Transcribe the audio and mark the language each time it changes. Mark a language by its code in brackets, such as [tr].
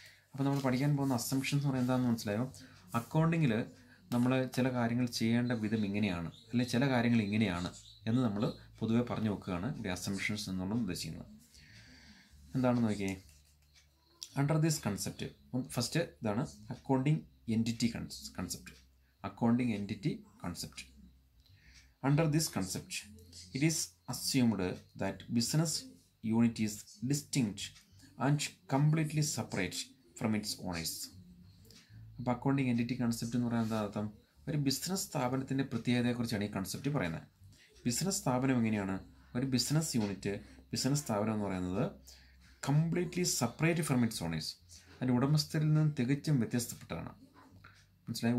[ml] അപ്പോൾ നമ്മൾ പഠിക്കാൻ പോകുന്ന അസംഷൻസ് എന്ന് പറയുന്നത് എന്താണെന്ന് മനസ്സിലായോ? അക്കൗണ്ടിങ്ങിൽ നമ്മൾ ചില കാര്യങ്ങൾ ചെയ്യേണ്ട വിധം ഇങ്ങനെയാണ്, അല്ലെങ്കിൽ ചില കാര്യങ്ങൾ ഇങ്ങനെയാണ് എന്ന് നമ്മൾ പൊതുവെ പറഞ്ഞു വെക്കുകയാണ് ഇവിടെ അസംഷൻസ് എന്നുള്ളത് ഉദ്ദേശിക്കുന്നത്. എന്താണെന്ന് നോക്കിയേ. [en] under this concept, first [ml] ഇതാണ് [en] Accounting entity concept. Accounting entity concept. Under this concept, it is assumed that business unit is distinct and completely separate from its owners. [ml] അപ്പോൾ അക്കൗണ്ടിങ് എൻറ്റിറ്റി കൺസെപ്റ്റ് എന്ന് പറയുന്നത് അർത്ഥം ഒരു ബിസിനസ് സ്ഥാപനത്തിൻ്റെ പ്രത്യേകതയെക്കുറിച്ചാണ് ഈ concept പറയുന്നത്. Business സ്ഥാപനം എങ്ങനെയാണ്? ഒരു ബിസിനസ് യൂണിറ്റ്, ബിസിനസ് സ്ഥാപനം എന്ന് പറയുന്നത് [en] Completely separate from its owners. [ml] അതിൻ്റെ ഉടമസ്ഥരിൽ നിന്നും തികച്ചും വ്യത്യസ്തപ്പെട്ടതാണ്. മനസ്സിലായി?